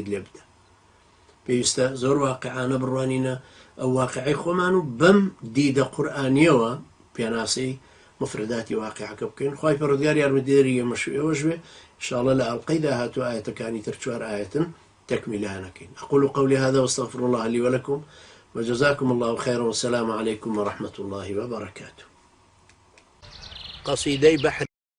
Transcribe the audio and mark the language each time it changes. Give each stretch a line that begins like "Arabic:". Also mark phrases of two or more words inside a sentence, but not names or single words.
Central Kurdish: لێ بدە پێویستە زۆر واقعانە بڕوانینە ئەو واقعی خۆمان و بەم دیدە قورئانیەوە پێناسەی مفرداتی واقعەکە بکەین خوای پەروەردگار یارمەدیدەری ئێمەش ئێوەش بێ ئینشاءالله لە ئەڵقەی داهاتوو ئاەتەکانی تر 4 ئاەتن تەکمیلان نەکەین
Arabic: أقول قولي هذا واستغفر الله لي ولكم وجزاكم الله خيرا والسلام عليكم ورحمة الله وبركاته
Central Kurdish: قصيدي بحر